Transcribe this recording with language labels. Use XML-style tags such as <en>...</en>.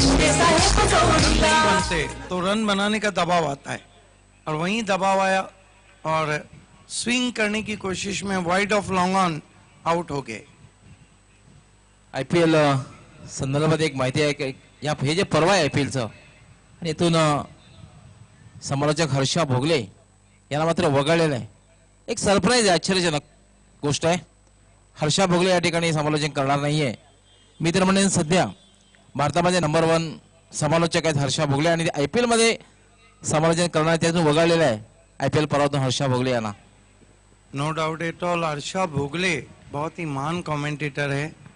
<hi>बनते तो रन बनाने का दबाव आता है और वहीं दबाव आया और स्विंग करने की कोशिश में wide of long on out हो गए।</hi> <mr>IPL संदर्भात एक माहिती आहे की या हे जे पर्व आहे IPLचं आणि इथून समालोचक हर्षा भोगले यांना मात्र वगळलेलं आहे। एक सरप्राईज आहे, आश्चर्यजनक गोष्ट आहे। हर्षा भोगले या ठिकाणी समालोचन करणार नाहीये। मी तर म्हणेन सध्या भारतामध्ये नंबर 1 समालोचक आहेत हर्षा भोगले आणि IPL मध्ये समालोचन करणार त्यातून वगळलेलं आहे IPL पर्वातून हर्षा भोगले यांना।</mr> <en>no doubt at all,</en> <hi>Harsha Bhogle बहुत ही महान कमेंटेटर है।</hi>